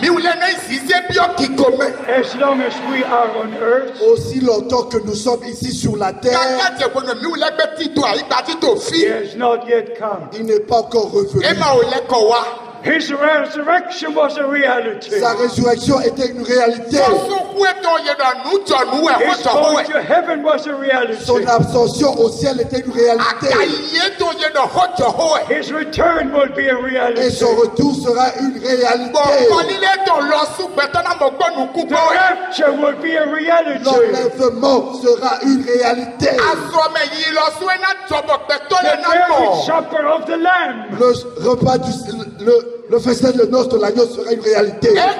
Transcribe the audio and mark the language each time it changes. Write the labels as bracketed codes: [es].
[en] As long as we are on earth, [fr] aussi longtemps que nous sommes ici sur la terre, [en] he has not yet come. [fr] Il n'est pas encore revenu. [en] His resurrection was a reality. [fr] Sa résurrection était une réalité. [en] His going to heaven was a reality. [fr] Son ascension au ciel était une réalité. [en] His return will be a reality. [fr] Et son retour sera une réalité. [en] The rapture will be a reality. [fr] L'enlèvement sera une réalité. [en] The marriage supper of the Lamb. [fr] Le repas le festin de noces de l'agneau sera une réalité.